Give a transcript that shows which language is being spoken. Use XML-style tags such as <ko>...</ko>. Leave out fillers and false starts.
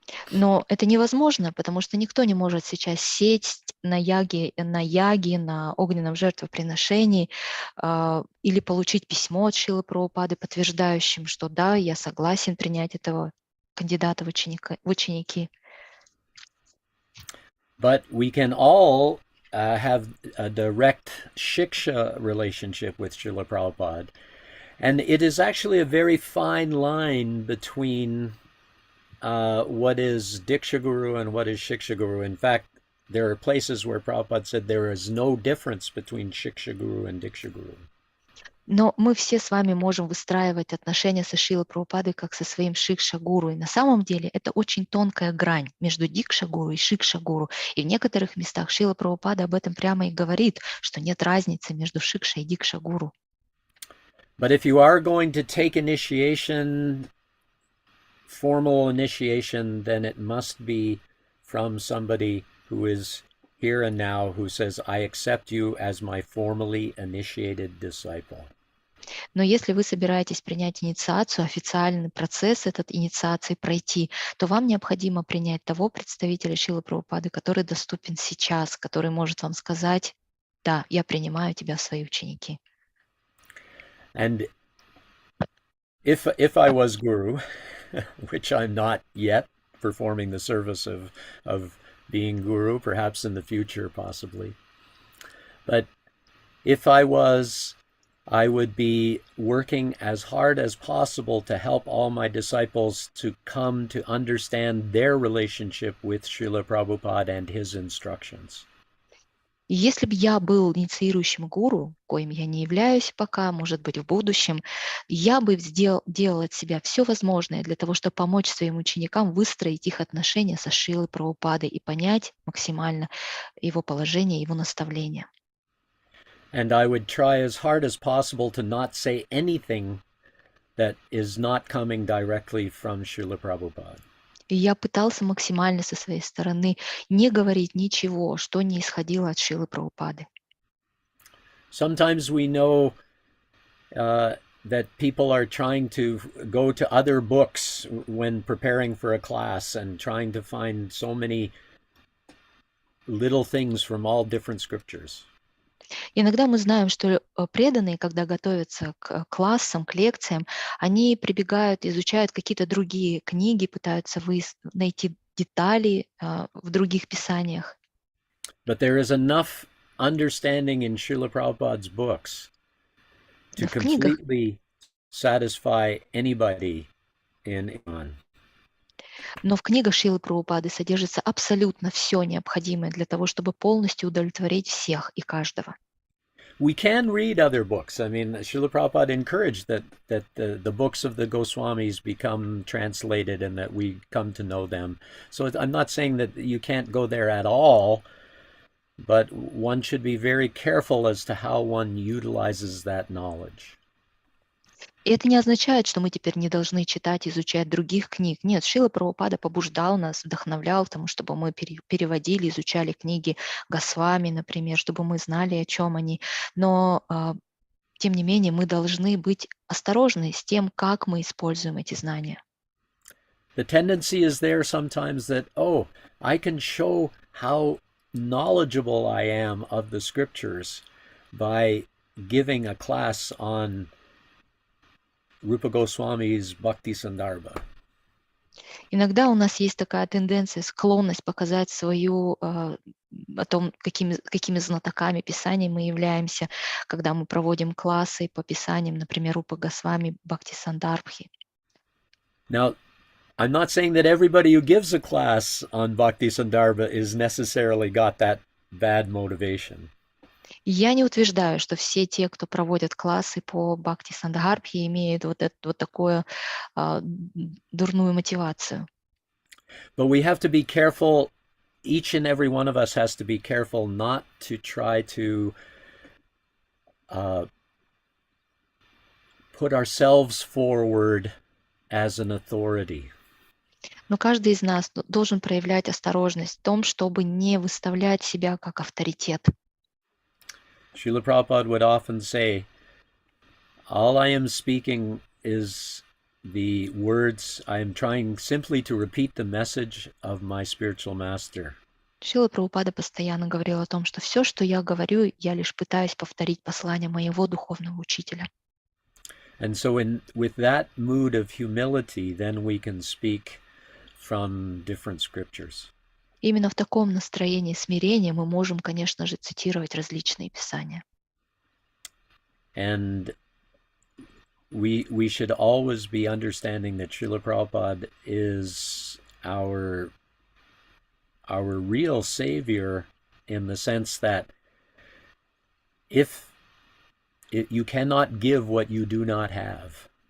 <ru>Но это невозможно, потому что никто не может сейчас сесть на яге, на огненном жертвоприношении или получить письмо от Шрилы Прабхупады, подтверждающим, что да, я согласен принять этого кандидата в ученики.</ru> <en>But we can all have a direct shiksha relationship with Srila Prabhupada. And it is actually a very fine line between what is Diksha Guru and what is Shiksha Guru. In fact, there are places where Prabhupada said there is no difference between Shiksha Guru and Diksha Guru.</en> <ru>Но мы все с вами можем выстраивать отношения со Шрилой Прабхупадой как со своим шикша-гуру. И на самом деле это очень тонкая грань между дикша-гуру и шикша-гуру. И в некоторых местах Шрила Прабхупада об этом прямо и говорит, что нет разницы между шикша и дикша-гуру.</ru> <en>But if you are going to take initiation, formal initiation, then it must be from somebody who is here and now, who says, I accept you as my formally initiated disciple.</en> <ru>Но если вы собираетесь принять инициацию, официальный процесс этот инициации пройти, то вам необходимо принять того представителя Шрилы Прабхупады, который доступен сейчас, который может вам сказать, да, я принимаю тебя в свои ученики.</ru> <en>And if I was guru, which I'm not yet, performing the service of being guru, perhaps in the future, possibly. But if I was, I would be working as hard as possible to help all my disciples to come to understand their relationship with Srila Prabhupada and his instructions.</en> <ru>И если бы я был инициирующим гуру, коим я не являюсь пока, может быть, в будущем, я бы делал от себя все возможное для того, чтобы помочь своим ученикам выстроить их отношения со Шрилой Прабхупадой и понять максимально его положение, его наставления.</ru> <en>And I would try as hard as possible to not say anything that is not coming directly from Srila Prabhupada.</en> <ru>И я пытался максимально со своей стороны не говорить ничего, что не исходило от Шрилы Прабхупады.</ru> <en>Sometimes we know that people are trying to go to other books when preparing for a class and trying to find so many little things from all different scriptures.</en> <ru>Иногда мы знаем, что преданные, когда готовятся к классам, к лекциям, они прибегают, изучают какие-то другие книги, пытаются найти детали в других писаниях.</ru> <en>But there is enough understanding in Srila Prabhupada's books to completely satisfy anybody in ENG.</en> <ru>Но в книгах Шрилы Прабхупады содержится абсолютно все необходимое для того, чтобы полностью удовлетворить всех и каждого.</ru> <en>We can read other books. I mean, Srila Prabhupada encouraged that the books of the Goswamis become translated and that we come to know them. So I'm not saying that you can't go there at all, but one should be very careful as to how one utilizes that knowledge.</en> <ru>И это не означает, что мы теперь не должны читать, изучать других книг. Нет, Шрила Прабхупада побуждал нас, вдохновлял к тому, чтобы мы переводили, изучали книги Госвами, например, чтобы мы знали, о чем они. Но, тем не менее, мы должны быть осторожны с тем, как мы используем эти знания.</ru> <en>The tendency is there sometimes that, oh, I can show how knowledgeable I am of the scriptures by giving a class on Rupa Goswami's Bhakti Sandarbha.</en> <ru>Иногда у нас есть такая тенденция, склонность показать свою, о том, какими знатоками Писаний мы являемся, когда мы проводим классы по Писаниям, например, Рупа Госвами, Бхакти Сандарбхи.</ru> <en>Now, I'm not saying that everybody who gives a class on Bhakti Sandarbha is necessarily got that bad motivation.</en> <ru>Я не утверждаю, что все те, кто проводят классы по Бхакти Сандхарбхи, имеют вот такую дурную мотивацию.</ru> <en>But we have to be careful, each and every one of us has to be careful not to try to put ourselves forward as an authority.</en> <ru>Но каждый из нас должен проявлять осторожность в том, чтобы не выставлять себя как авторитет.</ru> <en>Srila Prabhupada would often say, all I am speaking is the words, I am trying simply to repeat the message of my spiritual master.</en> <ru>Шрила Прабхупада постоянно говорил о том, что все, что я говорю, я лишь пытаюсь повторить послание моего духовного учителя.</ru> <en>And so with that mood of humility, then we can speak from different scriptures.</en> <ru>Именно в таком настроении смирения мы можем, конечно же, цитировать различные писания.</ru> <en>And we should always be understanding that Srila Prabhupada is our real savior in the sense that if you cannot give what you do not have.</en>